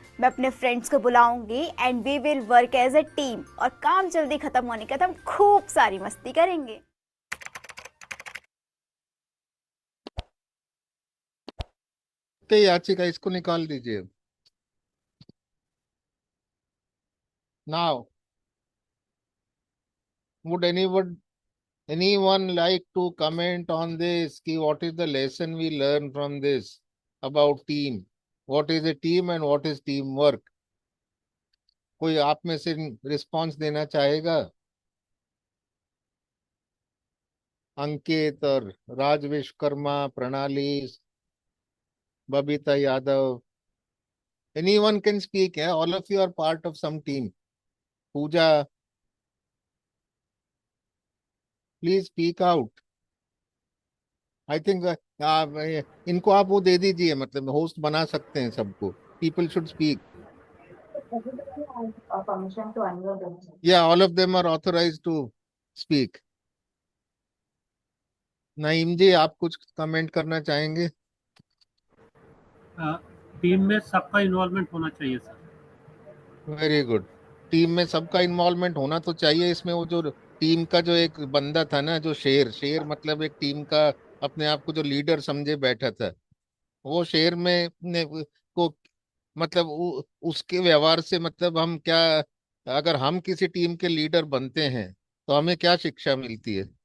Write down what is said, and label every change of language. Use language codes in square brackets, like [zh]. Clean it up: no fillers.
[hi] मैं अपने फ्रेंड्स को बुलाऊंगी [en] and we will work as a team [hi] और काम जल्दी खत्म होने के बाद हम खूब सारी मस्ती करेंगे। याचिका इसको निकाल दीजिए। [en] Now, would anyone like to comment on this? [hi] Ki [en] what is the lesson we learn from this about team? What is a team and what is teamwork? [hi] कोई आप में से रिस्पॉन्स देना चाहेगा? [en] Ankit [hi] और [en] Raj Vishwakarma, Pranali, Babita Yadav, anyone can speak. All of you are part of some team. Pooja, please speak out. I think [hi] इनको आप वो दे दीजिए, मतलब होस्ट बना सकते हैं सबको. [en] People should speak. Everybody has permission to unmute themselves. [hi] या [en] All of them are authorised to speak. [hi] Naeem जी, आप कुछ कमेंट करना चाहेंगे? टीम में सबका इन्वॉल्वमेंट होना चाहिए सर। [en] Very good. [hi] टीम में सबका इन्वॉल्वमेंट होना तो चाहिए. इसमें वो जो टीम का जो एक बंदा था ना, जो शेर मतलब एक टीम का अपने आप को जो लीडर समझे बैठा था, वो शेर में को मतलब उसके व्यवहार से मतलब हम क्या, अगर हम किसी टीम के लीडर बनते हैं तो हमें क्या शिक्षा मिलती है?